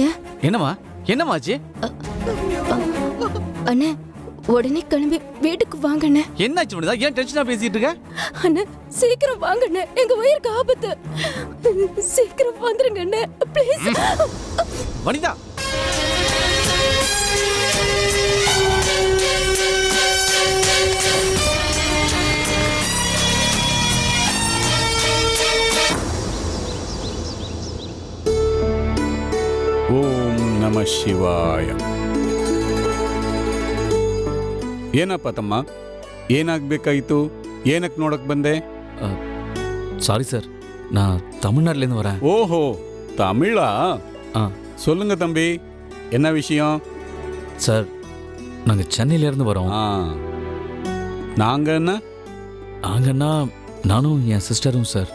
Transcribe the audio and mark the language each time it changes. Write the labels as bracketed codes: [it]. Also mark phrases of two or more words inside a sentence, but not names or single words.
[ta] என்னம்மா என்னமாச்சு? அண்ணே உடனே கிளம்பி வீட்டுக்கு வாங்கண்ணே. என்னாச்சு வனிதா? ஏன் டென்ஷனா பேசிட்டு இருக்க? அண்ணே சீக்கிரம் வாங்கண்ணே, எங்க உயிருக்கு ஆபத்து. சீக்கிரம் வந்துருங்க அண்ணே ப்ளீஸ். வனிதா, [sa] ಓಂ ನಮ ಶಿವಾಯ. [kn] ಏನಪ್ಪ ತಮ್ಮ, ಏನಾಗಬೇಕಾಯಿತು? ಏನಕ್ಕೆ ನೋಡಕ್ ಬಂದೆ? [ta] சாரி சார், நான் தமிழ்நாட்டிலேருந்து வரேன். ஓஹோ, தமிழா? ஆ சொல்லுங்க தம்பி, என்ன விஷயம்? சார், நாங்கள் சென்னையிலேருந்து வரோம். நாங்க என்ன? நாங்கன்னா நானும் என் சிஸ்டரும் சார்.